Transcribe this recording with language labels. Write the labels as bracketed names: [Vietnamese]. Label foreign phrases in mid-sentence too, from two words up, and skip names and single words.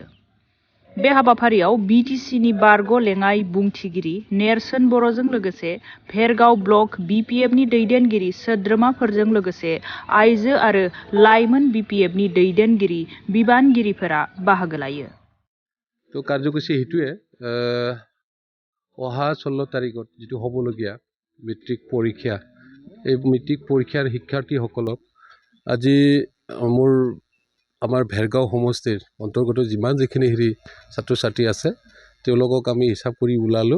[Bodo] बे हाबाफारियाव बिटिसिनि बारग' लेङाइ बुंथिगिरि नेरसोन बर'जों लोगोसे भेरगाव ब्लक बीपीएफनि दैदेनगिरि सोद्रोमाफोरजों लोगोसे आइजो आरो लाइमोन बीपीएफनि दैदेनगिरि बिबानगिरिफोरा बाहागो लायो। [Assamese] তো কাৰ্যসূচী হেতুএ অহা 16 তাৰিখত যেটো হ'বলগীয়া মেট্ৰিক পৰীক্ষা এই মেট্ৰিক পৰীক্ষাৰ শিক্ষাৰ্থীসকলক আজি আমাৰ ভেৰগাঁও সমষ্টিৰ অন্তৰ্গত যিমান যিখিনি ছাত্ৰ ছাত্ৰী আছে তেওঁলোকক আমি হিচাপ কৰি ওলালো।